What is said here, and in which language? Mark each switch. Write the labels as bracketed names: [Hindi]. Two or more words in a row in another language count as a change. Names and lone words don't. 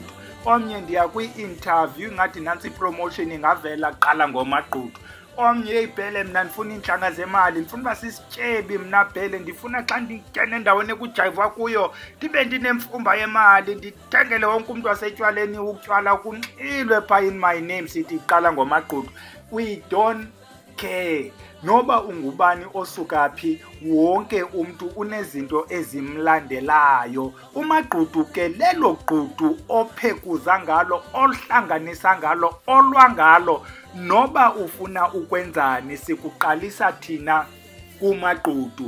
[Xhosa] Omnye ndiya kwi-interview ngathi nantsi ipromotion ingavela qala ngoMagqudu. Omnye hey phele mna ndifuna iintlanga zemali, ndifuna uba sisityebi mna phele, ndifuna xa ndingena endaweni ekujayivwa kuyo ndibe ndinemfumba yemali ndithengele wonke umntu wasetywaleni utywala kunxilwe phaa [English] in my name [Xhosa] sithi qala ngoMagqudu. [English] We don't care [Xhosa] noba ungubani osuka phi, wonke umntu unezinto ezimlandelayo. uMagqudu ke lelo gqudu ophekuza ngalo, olhlanganisa ngalo, olwa ngalo. Noba ufuna ukwenzani sikuqalisa thina kuMagqudu.